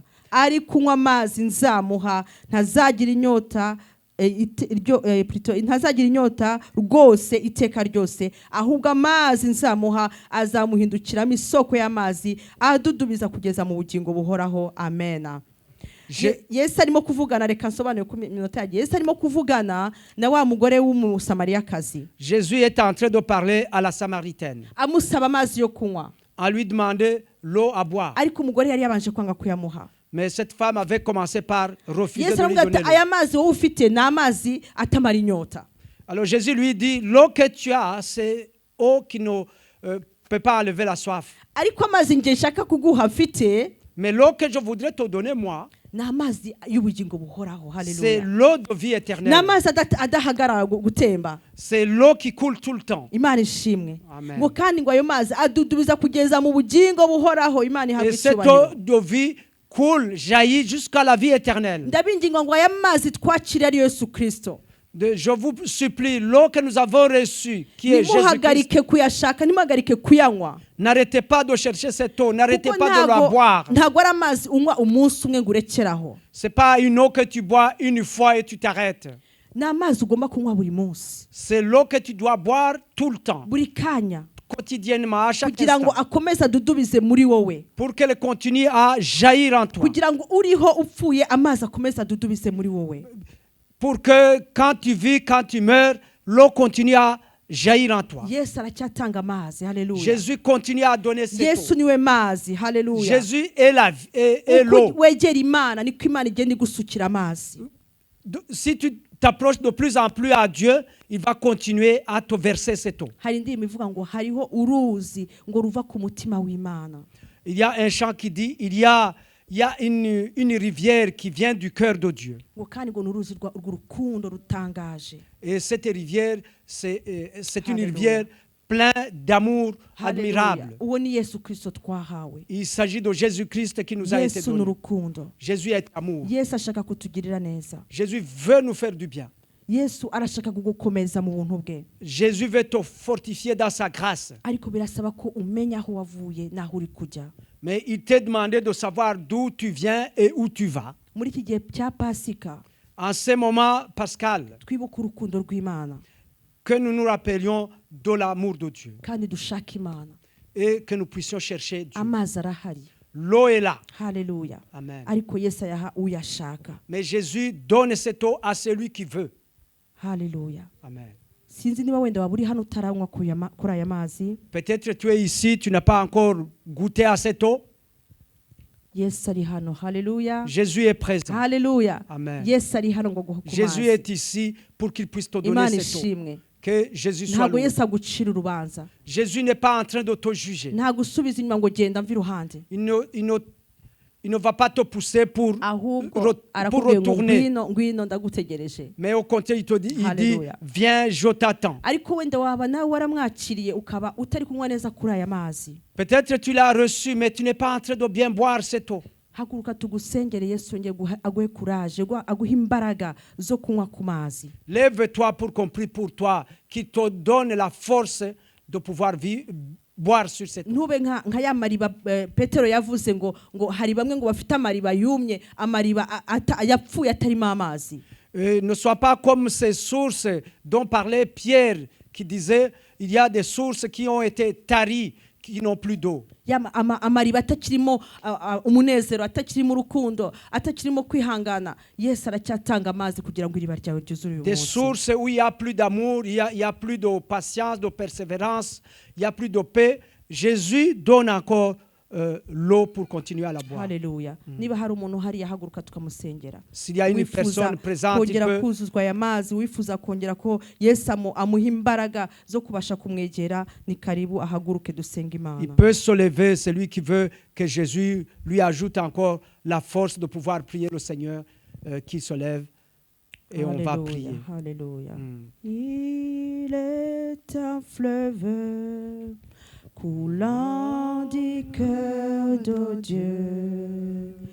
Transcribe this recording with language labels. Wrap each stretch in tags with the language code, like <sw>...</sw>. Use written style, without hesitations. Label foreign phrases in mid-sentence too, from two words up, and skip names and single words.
<rw>Ari kunywa amazi nzamuha ntazagira inyota ntazagira inyota rwose iteka ryose ahubwo amazi nzamuha azamuhindukiramo isoko y'amazi adudubiza kugeza mu bugingo buhoraho. Amena. Yesu arimo kuvugana, reka nsobanure ku minota yagiye. Yesu arimo kuvugana na wa mugore w'umusamariyakazi.</rw> <fr>Jésus est en train de parler à la Samaritaine.</fr> <rw>Amusaba amazi yo kunywa.</rw> <fr>On lui demandait l'eau à boire.</fr> <rw>Ariko umugore yari yabanje kwanga kuyamuha.</rw> <fr>Mais cette femme avait commencé par refuser</fr> <rw>Yesu</rw> <fr>de lui donner</fr> <rw>aya mazi wowe ufite ni amazi atamara inyota.</rw> <fr>Alors Jésus lui dit, l'eau que tu as, c'est eau qui ne peut pas enlever la soif.</fr> <rw>Ariko amazi nje nshaka kuguha mfite,</rw> <fr>mais l'eau que je voudrais te donner moi,</fr> <rw>ni amazi y'ubugingo buhoraho.</rw> <fr>C'est</fr> <rw>Haleluya.</rw> <fr>l'eau de vie</fr> <rw>Ni</rw> <fr>éternelle.</fr> <rw>amazi adahagarara gutemba.</rw> <fr>C'est l'eau qui coule tout le temps.</fr> <rw>Imana ishimwe. Amen. Ngo kandi ngo ayo mazi adudubiza kugeza mu bugingo buhoraho. Imana ihabwe</rw> <fr>Et cette eau</fr> <rw>icyubahiro.</rw> <fr>de vie coule, jaillit jusqu'à la vie éternelle.</fr> <rw>Ndabinginga ngo aya mazi twakire ari Yesu Kristo.</rw> <fr>Je vous supplie, l'eau que nous avons reçue, qui est Jésus-Christ,</fr> <rw>Nimuhagarike kuyashaka, nimuhagarike kuyanywa.</rw> <fr>n'arrêtez pas de chercher cette eau, n'arrêtez</fr> <rw>Kuko</rw> <fr>pas de la boire.</fr> <rw>ntago ari amazi unywa umunsi umwe ngo urekeraho.</rw> <fr>C'est pas une eau que tu bois une fois et tu t'arrêtes.</fr> <rw>Ni amazi ugomba kunywa buri munsi.</rw> <fr>C'est l'eau que tu dois boire tout le temps,</fr> <rw>Buri kanya.</rw> <fr>quotidiennement, à chaque</fr> <rw>Kugira ngo</rw> <fr>instant,</fr> <rw>akomeze adudubize muri wowe.</rw> <fr>pour qu'elle continue à jaillir en toi.</fr> <rw>Kugira ngo uriho upfuye amazi akomeze adudubize muri wowe.</rw> <fr>Pour que quand tu vis, quand tu meurs, l'eau continue à jaillir en toi.</fr> <rw>Yesu aracyatanga amazi. Haleluya.</rw> <fr>Jésus continue à donner cette</fr> <rw>Yesu</rw> <fr>eau.</fr> <rw>niwe mazi. Haleluya.</rw> <fr>Jésus est la vie, est l'eau.</fr> <rw>Uko wegera Imana niko Imana igenda igusukira amazi.</rw> <fr>Si tu t'approches de plus en plus à Dieu, il va continuer à te verser cette eau.</fr> <rw>Hari indirimbo ivuga ngo hariho uruzi ngo ruva ku mutima w'Imana.</rw> <fr>Il y a un chant qui dit, il y a une rivière qui vient du cœur de Dieu.</fr> <rw>Ngo kandi ngo n'uruzi rw'urukundo rutangaje.</rw> <fr>Et cette rivière, c'est une</fr> <rw>Hallelujah.</rw> <fr>rivière pleine d'amour admirable.</fr> <rw>Uwo ni Yesu Kristo twahawe.</rw> <fr>Il s'agit de Jésus-Christ qui nous a été</fr> <rw>Yesu</rw> <fr>donné.</fr> <rw>n'urukundo.</rw> <fr>Jésus est amour.</fr> <rw>Yesu ashaka kutugirira neza.</rw> <fr>Jésus veut nous faire du bien.</fr> <rw>Yesu arashaka kugukomeza mu buntu bwe.</rw> <fr>Jésus veut te fortifier dans sa grâce.</fr> <rw>Ariko birasaba ko umenya aho wavuye n'aho uri kujya.</rw> <fr>Mais il t'a demandé de savoir d'où tu viens et où tu vas.</fr> <rw>Muri iki gihe cya Pasika,</rw> <fr>En ce moment pascal,</fr> <rw>twibuke urukundo rw'Imana</rw> <fr>que nous nous rappelions de l'amour de Dieu</fr> <rw>kandi dushake Imana.</rw> <fr>et que nous puissions chercher Dieu.</fr> <rw>Amazi arahari.</rw> <fr>L'eau est là.</fr> <rw>Haleluya. Amen. Ariko Yesu ayaha uyashaka.</rw> <fr>Mais Jésus donne cette eau à celui qui veut.</fr> <rw>Haleluya. Amen. Sinzi niba wenda waba uri hano utaranywa kuri aya mazi.</rw> <fr>Peut-être tu es ici, tu n'as pas encore goûté à cette eau.</fr> <rw>Yesu ari hano. Haleluya.</rw> <fr>Jésus est présent.</fr> <rw>Haleluya. Amen. Yesu ari hano ngo guha ku</rw> <fr>Jésus</fr> <rw>mazi.</rw> <fr>est ici pour qu'il puisse te donner</fr> <rw>Imana</rw> <fr>cette eau.</fr> <rw>ishimwe.</rw> <fr>Que Jésus soit</fr> <rw>Ntabwo</rw> <fr>loué.</fr> <rw>Yesu agucira urubanza.</rw> <fr>Jésus n'est pas en train de te juger.</fr> <rw>Ntabwo usubiza inyuma ngo genda mva iruhande.</rw> <fr>Il ne va pas te pousser pour</fr> <rw>Arakubwiye ngo</rw> <fr>retourner.</fr> <rw>ngwino ndagutegereje.</rw> <fr>Mais au contraire, il dit,</fr> <rw>Hallelujah.</rw> <fr>viens, je t'attends.</fr> <rw>Ariko wenda waba nawe waramwakiriye ukaba utari kunywa neza kuri aya mazi.</rw> <fr>Peut-être tu l'as reçu, mais tu n'es pas en train de bien boire cette eau.</fr> <rw>Haguruka tugusengere Yesu yongeye aguhe courage, aguhe imbaraga zo kunywa ku mazi.</rw> <fr>Lève-toi pour qu'on prie pour toi, qui te donne la force de pouvoir boire sur cette eau.</fr> <rw>Ntube nka ya mariba Petero yavuze ngo hari bamwe ngo bafite amariba yumye, amariba yapfuye atarimo amazi.</rw> <fr>Ne sois pas comme ces sources dont parlait Pierre, qui disait il y a des sources qui ont été taries, qui n'ont plus d'eau.</fr> <rw>Amariba atakirimo umunezero, atakirimo urukundo, atakirimo kwihangana. Yesu aracyatanga amazi kugira ngo iriba ryawe ryuzure uyu</rw> <fr>Des</fr> <rw>munsi.</rw> <fr>sources où il y a plus d'amour, il y a plus de patience, de persévérance, il y a plus de paix. Jésus donne encore l'eau pour continuer à la boire.</fr> <rw>Haleluya. Niba hari umuntu hariya haguruka tukamusengera.</rw> <fr>S'il y a une personne présente, il</fr> <rw>kongera</rw> <fr>peut,</fr> <rw>kuzuzwa aya mazi, wifuza kongera ko Yesu amuha imbaraga zo kubasha kumwegera, ni karibu ahaguruke dusenga Imana.</rw> <fr>il peut se lever, celui qui veut que Jésus lui ajoute encore la force de pouvoir prier le Seigneur, qui se lève et on va prier. Alléluia. Il est un fleuve coulant du cœur de Dieu.</fr>